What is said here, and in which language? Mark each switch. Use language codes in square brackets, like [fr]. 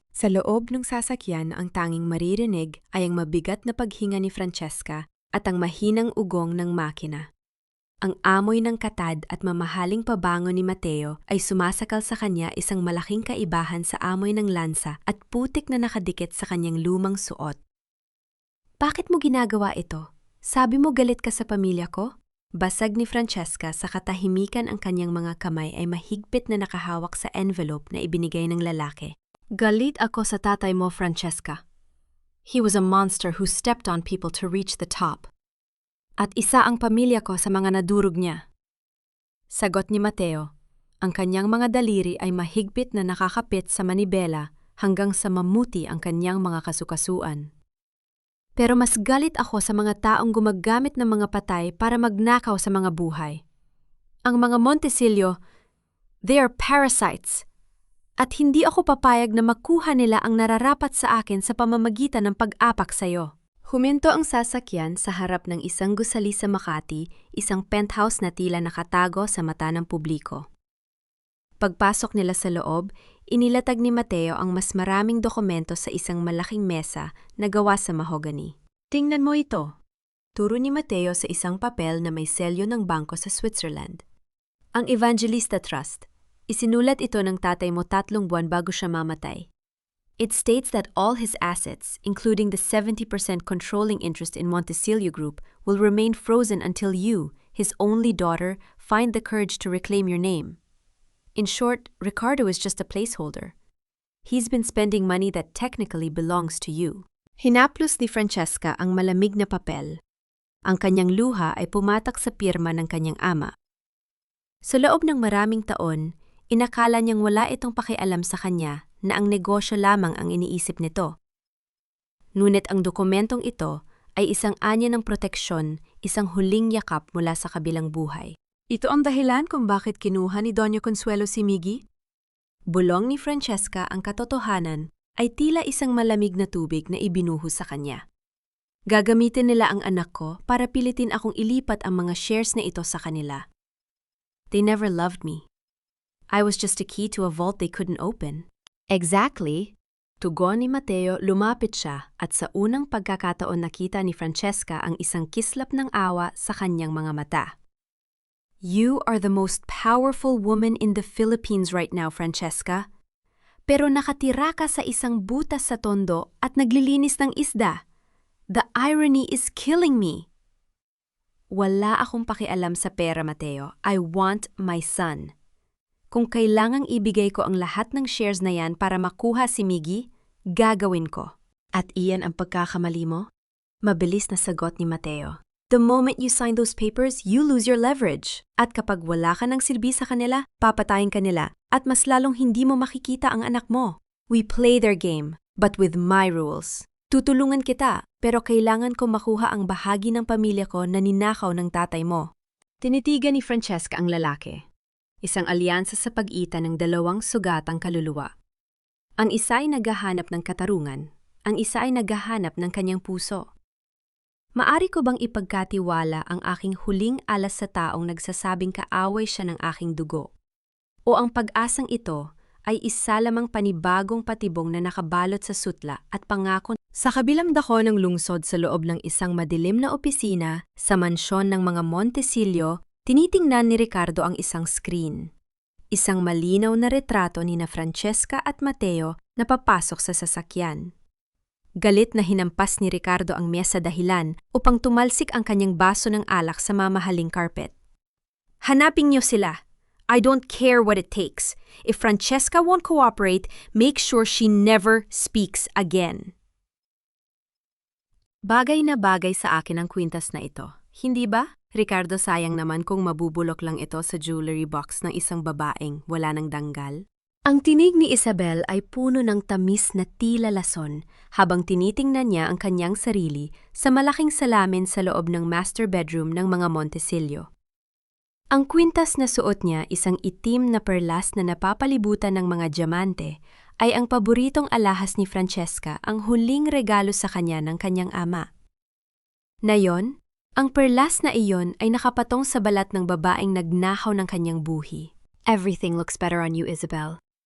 [tl] Sa loob ng sasakyan, ang tanging maririnig ay ang mabigat na paghinga ni Francesca at ang mahinang ugong ng makina. Ang amoy ng katad at mamahaling pabango ni Mateo ay sumasakal sa kanya isang malaking kaibahan sa amoy ng lansa at putik na nakadikit sa kanyang lumang suot. Bakit mo ginagawa ito? Sabi mo galit ka sa pamilya ko? Basag ni Francesca sa katahimikan ang kanyang mga kamay ay mahigpit na nakahawak sa envelope na ibinigay ng lalaki. Galit ako sa tatay mo, Francesca. [en] He was a monster who stepped on people to reach the top. [tl] At isa ang pamilya ko sa mga nadurog niya. Sagot ni Mateo, ang kanyang mga daliri ay mahigpit na nakakapit sa manibela hanggang sa mamuti ang kanyang mga kasukasuan. Pero mas galit ako sa mga taong gumagamit ng mga patay para magnakaw sa mga buhay. Ang mga Montesillo, [en] they are parasites. [tl] At hindi ako papayag na makuha nila ang nararapat sa akin sa pamamagitan ng pag-apak sa iyo. Huminto ang sasakyan sa harap ng isang gusali sa Makati, isang penthouse na tila nakatago sa mata ng publiko. Pagpasok nila sa loob, inilatag ni Mateo ang mas maraming dokumento sa isang malaking mesa na gawa sa mahogany. Tingnan mo ito. Turo ni Mateo sa isang papel na may selyo ng bangko sa Switzerland. Ang Evangelista Trust. Isinulat ito ng tatay mo 3 buwan bago siya mamatay. [en] It states that all his assets, including the 70% controlling interest in Montesillo Group, will remain frozen until you, his only daughter, find the courage to reclaim your name. In short, Ricardo is just a placeholder. He's been spending money that technically belongs to you. [tl] Hinaplos ni Francesca ang malamig na papel. Ang kanyang luha ay pumatak sa pirma ng kanyang ama. Sa loob ng maraming taon, inakala niyang wala itong pakialam sa kanya na ang negosyo lamang ang iniisip nito. Ngunit ang dokumentong ito ay isang anya ng proteksyon, isang huling yakap mula sa kabilang buhay. Ito ang dahilan kung bakit kinuha ni Doña Consuelo si Miggy? Bulong ni Francesca ang katotohanan ay tila isang malamig na tubig na ibinuhos sa kanya. Gagamitin nila ang anak ko para pilitin akong ilipat ang mga shares na ito sa kanila. [en] They never loved me. I was just a key to a vault they couldn't open. Exactly. [tl] Tugon ni Mateo, lumapit siya at sa unang pagkakataon nakita ni Francesca ang isang kislap ng awa sa kanyang mga mata. [en] You are the most powerful woman in the Philippines right now, Francesca. [tl] Pero nakatira ka sa isang butas sa tondo at naglilinis ng isda. [en] The irony is killing me. [tl] Wala akong pakialam sa pera, Mateo. [en] I want my son. [tl] Kung kailangang ibigay ko ang lahat ng shares na yan para makuha si Miggy, gagawin ko. At iyan ang pagkakamali mo? Mabilis na sagot ni Mateo. [en] The moment you sign those papers, you lose your leverage. [tl] At kapag wala ka ng silbi sa kanila, papatayin ka nila. At mas lalong hindi mo makikita ang anak mo. [en] We play their game, but with my rules. [tl] Tutulungan kita, pero kailangan ko makuha ang bahagi ng pamilya ko na ninakaw ng tatay mo. Tinitigan ni Francesca ang lalaki. Isang alyansa sa pag-itan ng dalawang sugatang kaluluwa. Ang isa ay naghahanap ng katarungan, ang isa ay naghahanap ng kanyang puso. Maari ko bang ipagkatiwala ang aking huling alas sa taong nagsasabing kaaway siya ng aking dugo? O ang pag-asang ito ay isa lamang panibagong patibong na nakabalot sa sutla at pangako sa kabilang dako ng lungsod sa loob ng isang madilim na opisina sa mansyon ng mga Montesillo? Tinitingnan ni Ricardo ang isang screen. Isang malinaw na retrato ni Francesca at Mateo na papasok sa sasakyan. Galit na hinampas ni Ricardo ang mesa dahilan upang tumalsik ang kanyang baso ng alak sa mamahaling carpet. Hanapin niyo sila. [en] I don't care what it takes. If Francesca won't cooperate, make sure she never speaks again. [tl] Bagay na bagay sa akin ang kwintas na ito. Hindi ba? Ricardo, sayang naman kung mabubulok lang ito sa jewelry box ng isang babaeng wala ng danggal. Ang tinig ni Isabel ay puno ng tamis na tila lason habang tinitingnan niya ang kanyang sarili sa malaking salamin sa loob ng master bedroom ng mga Montesillo. Ang kwintas na suot niya, isang itim na perlas na napapalibutan ng mga diamante ay ang paboritong alahas ni Francesca, ang huling regalo sa kanya ng kanyang ama. Nayon, ang perlas na iyon ay nakapatong sa balat ng babaeng nagnakaw ng kanyang buhi. [en] Everything looks better on you, Isabel.